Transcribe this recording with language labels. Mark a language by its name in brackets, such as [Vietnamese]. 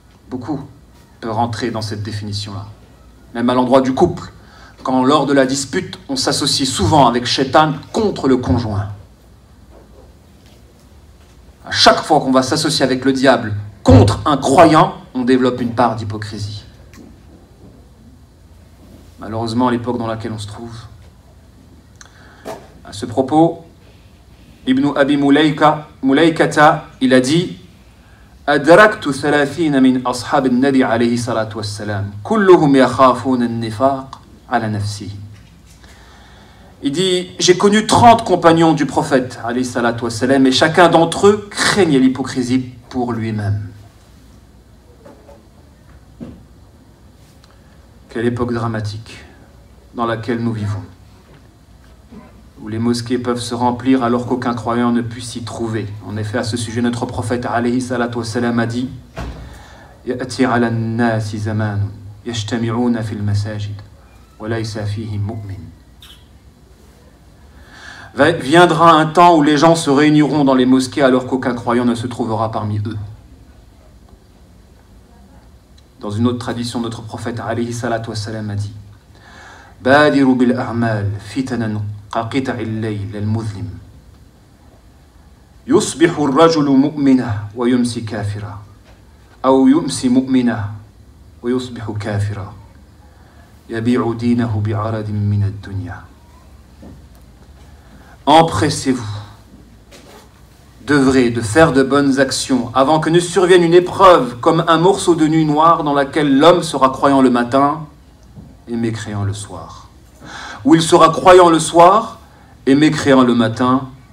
[French] Beaucoup peuvent rentrer dans cette définition-là. Même à l'endroit du couple, quand lors de la dispute, on s'associe souvent avec Shaitan contre le conjoint. À chaque fois qu'on va s'associer avec le diable contre un croyant, on développe une part d'hypocrisie. Malheureusement, à l'époque dans laquelle on se trouve. À ce propos, Ibn Abi Mulaykata, il a dit [Arabic] أدركت 30 من أصحاب النبي عليه الصلاة والسلام كلهم يخافون النفاق على نفسه. [French] Il dit, j'ai connu 30 compagnons du prophète alayhi salatu wassalam, et chacun d'entre eux craignait l'hypocrisie pour lui-même. Quelle époque dramatique dans laquelle nous vivons, où les mosquées peuvent se remplir alors qu'aucun croyant ne puisse s'y trouver. En effet, à ce sujet, notre prophète alayhi salatu wassalam a dit [Arabic] يأتي على الناس زمان يجتمعون في المساجد وليس فيهم مؤمن. [French] Viendra un temps où les gens se réuniront dans les mosquées alors qu'aucun croyant ne se trouvera parmi eux. Dans une autre tradition, notre prophète alayhi salatu wassalam a dit [Arabic] بادروا بالأعمال فتنا كقطع الليل المظلم يصبح الرجل مؤمنا ويمسي كافرا أو يمسي مؤمنا ويصبح كافرا يبيع دينه بعرض من الدنيا. [French] Empressez-vous d'œuvrer, de faire de bonnes actions avant que ne survienne une épreuve comme un morceau de nuit noire dans laquelle l'homme sera croyant le matin et mécréant le soir. Ou il sera croyant le soir et mécréant le matin,